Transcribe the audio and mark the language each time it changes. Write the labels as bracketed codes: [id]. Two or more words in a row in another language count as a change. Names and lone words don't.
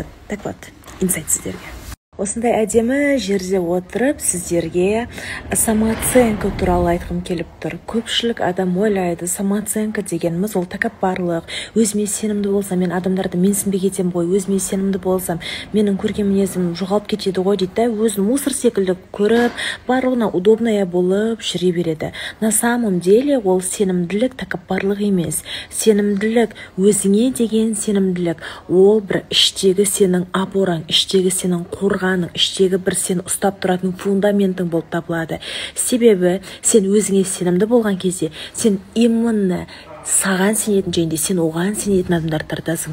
[ru] Так вот, [kk] инсайт сіздерге. Осындай әдемі жерде отырып сіздерге самооценка туралы айтқым келіп тұр. Көпшілік адам ойлайды, самооценка дегеніміз ол тәкаппарлық. Өзіме сенімді болсам, мен адамдарды менсінбей кетем ғой. Өзіме сенімді болсам, менің көрген мінезім жоғалып кетеді ғой дейді. Өзін мусор секілді көріп, барлығына удобная болып жүре береді. [ru] На самом деле [kk] ол сенімділік тәкаппарлық емес. Сенімділік, өзіңе деген сенімділік, ол бір іштегі сенің опораң, іштегі сенің қорғаның, іштегі бір сен ұстап тұратын фундаментің болып табылады. Себебі сен өзіңе сенімді болған кезде, сен именно саған сенетін және сен оған сенетін адамдарды тартасың.